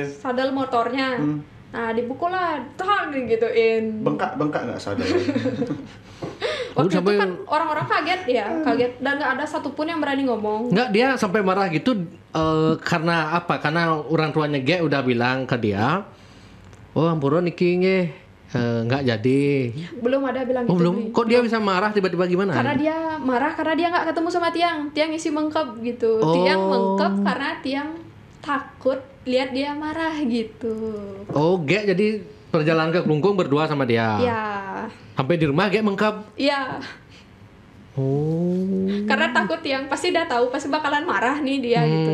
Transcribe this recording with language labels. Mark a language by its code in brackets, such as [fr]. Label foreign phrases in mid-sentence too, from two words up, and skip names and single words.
[id] Sadel motornya. Nah, dipukul lah, tang digituin. Bengkak nggak sadar. Waktu itu sampai- kan orang-orang kaget ya, kaget dan nggak ada satupun yang berani ngomong. Nggak, dia sampai marah gitu karena apa? Karena orang tuanya G udah bilang ke dia, oh [ban] ampura niki [id] nggak jadi. Belum ada bilang Oh gitu. belum? Bli. Kok dia bisa marah tiba-tiba gimana? Karena dia marah karena dia nggak ketemu sama Tiang. Tiang isi mengkep gitu. Oh. Tiang mengkep karena Tiang takut lihat dia marah gitu. Oh G jadi perjalanan ke Klungkung berdua sama dia. Ya, Sampai di rumah G mengkap. iya. Oh. Karena takut Tiang pasti udah tahu pasti bakalan marah nih dia gitu.